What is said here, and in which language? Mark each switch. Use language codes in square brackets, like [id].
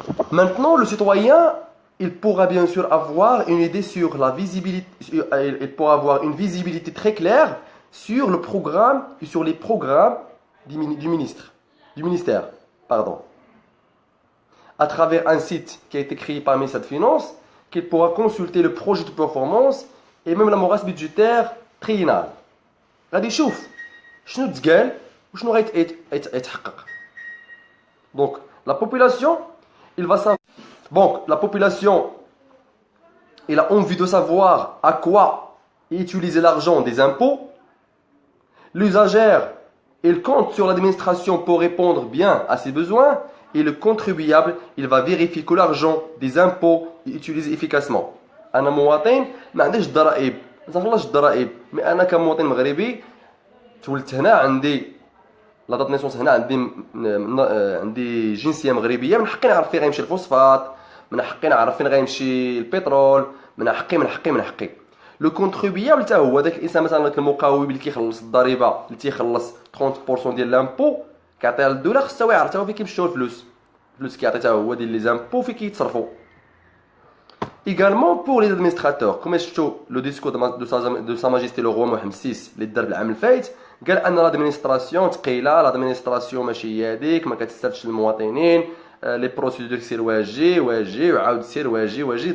[fr] Maintenant, le citoyen, il pourra bien sûr avoir une idée sur la visibilité, il pourra avoir une visibilité très claire sur le programme et sur les programmes du ministère, pardon. À travers un site qui a été créé par le ministère de Finances, qu'il pourra consulter le projet de performance et même la morasse budgétaire triennale. [ar] غادي يشوف شنو تقال وشنو غيتحقق. [fr] Donc la population, il va savoir. Donc la population, il a envie de savoir à quoi utiliser l'argent des impôts. L'usagère, il compte sur l'administration pour répondre bien à ses besoins. Et le contribuable, il va vérifier que l'argent des impôts est utilisé efficacement. [ar] أنا مواطن ما عنديش الضرائب، ما تخلصش الضرائب، مي أنا كمواطن مغربي تولدت هنا، عندي لا دات نيسونس هنا، عندي جنسية مغربية، من حقي نعرف فين غيمشي الفوسفات، من حقي نعرف فين غيمشي البترول، من حقي. لو كونتريبيابل حتى هو داك الانسان مثلا المقاول اللي كيخلص الضريبه، اللي تيخلص 30% ديال لامبو كيعطيها للدوله، خصو يعرف حتى هو فين كيمشيو الفلوس كيعطي حتى هو ديال لي زامبو فين كيتصرفوا. [fr] Également pour les administrateurs, comme le discours de Sa Majesté le Roi Mohammed VI [ar] اللي دار العام الفايت، قال ان l'administration ثقيله، l'administration ماشي هي هذيك، ما كتستافدش المواطنين، les procédures سير واجي وعاود سير واجي.